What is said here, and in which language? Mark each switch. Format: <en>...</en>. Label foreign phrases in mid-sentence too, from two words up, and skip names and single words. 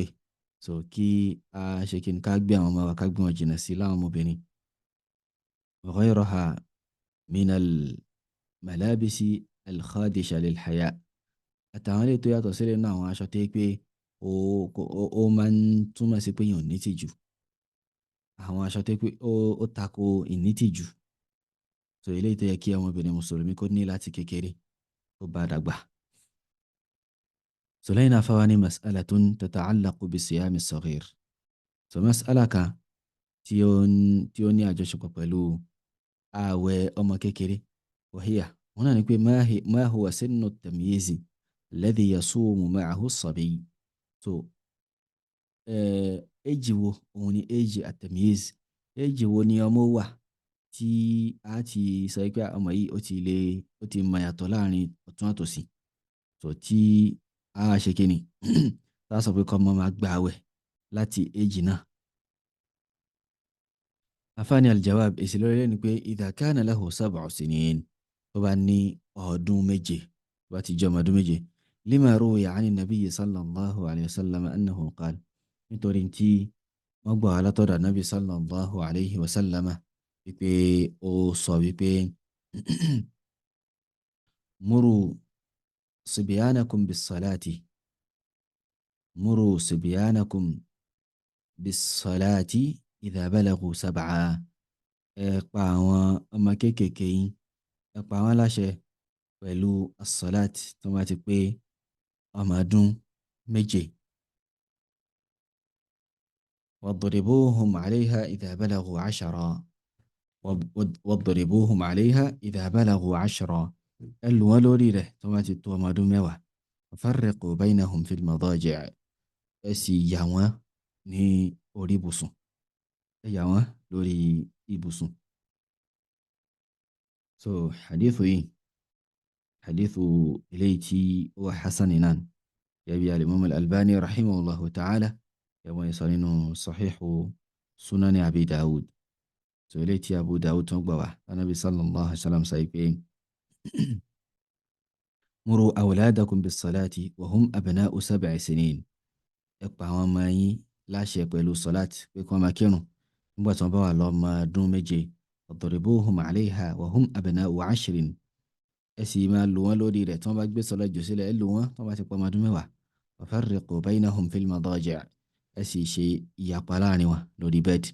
<yo>so kí a ṣe kí ni ká gbé àwọn ọmọ wa, ká gbé wọn jìnnà sí láwọn ọmọbìnrin.</yo> <ar>وغيرها من الملابس الخادشة للحياء.</ar> <yo>àtàwọn ilé tó yàtọ̀ sílẹ̀ náà àwọn aṣọ tó yẹ pé ó máa ń túmọ̀ sí pé èèyàn ò ní tìjú. àwọn aṣọ tó yẹ pé ó tako ìnítìjú. so eléyìí tó yẹ kí ọmọbìnrin mùsùlùmí kó ní láti kékeré tó bá dàgbà. so lẹ́yìn náà fáwa ní</yo> <ar>مسألة تتعلق بصيام الصغير.</ar> <yo>so mas'ala kan tí ó ní àjọṣepọ̀ pẹ̀lú ààwẹ̀ ọmọ kékeré. wàhíyà wọn náà ni pé</yo> <ar>ما هو سن التمييز الذي يصوم معه الصبي.</ar> <yo>so éjì wo òun ni éjì at-tamyiz. éjì wo ni ọmọ wà tí a ti sọ pé ọmọ yìí ó ti mọ yàtọ̀ láàrin ọ̀tún àtòsí. so tí a ṣe kí ni tá a sọ pé kọ́mọ máa gba àwẹ̀ láti éjì náà.</yo> <ar>الثاني الجواب,</ar> <yo>èsì lórí rẹ̀ ni pé</yo> <ar>إذا كان له 7 سنين,</ar> <yo>tó bá ní ọdún méje, tó bá ti jẹ́ ọmọ ọdún méje.</yo> <ar>لما روي عن النبي صلى الله عليه وسلم أنه قال,</ar> <yo>nítorí tí wọ́n gbà wá látọ̀dọ̀</yo> <ar>نبي صلى الله عليه وسلم</ar> <yo>wípé ó sọ wípé</yo> <ar>مروا صبيانكم بالصلاة إذا بلغوا 7.</ar> <yo>ẹ pa àwọn ọmọ kéékèèké yín, ẹ pa wọ́n láṣẹ pẹ̀lú as-salat tó bá ti pé ọmọ ọdún méje.</yo> <ar>واضربوهم عليها إذا بلغوا 10. واضربوهم عليها إذا بلغوا 10.</ar> <yo>ẹ lù wọ́n lórí rẹ̀ tó bá ti tó ọmọ ọdún 10.</yo> <ar>وفرقوا بينهم في المضاجع.</ar> <yo>ẹ sì yà wọ́n ní orí ibùsùn. ẹ yà wọ́n lórí ibùsùn. so hadithu yìí, hadithu eléyìí tí ó wà hasan náà, yàbí al-Imam al-Albani</yo> <ar>رحمه الله تعالى</ar> <yo>yàwọn ìsọ nínú sahihu sunani Abi Dawud. so eléyìí tí Abu Dawud tó ń gbà wá, Ànábì</yo> <ar>صلى الله عليه وسلم</ar> <yo>sọ pé</yo> <ar>مروا أولادكم بالصلاة وهم أبناء 7 سنين.</ar> <yo>ẹ pa àwọn ọmọ yín láṣẹ pẹ̀lú sọ́láàt pé kí wọ́n máa kírun nígbà tí wọ́n bá wà lọ́mọ ọdún méje.</yo> <ar>واضربوهم عليها وهم أبناء 10.</ar> <yo>ẹ sì máa lù wọ́n lórí rẹ̀ tí wọ́n bá gbé sọ́láàt jù sílẹ̀, ẹ lù wọ́n tí wọ́n bá ti pa ọmọ ọdún 10.</yo> <ar>وفرقوا بينهم في المضاجع'.</ar> <yo>ẹ sì ṣe ìyapa láàrin wọn lórí bẹ́ẹ̀dì.</yo>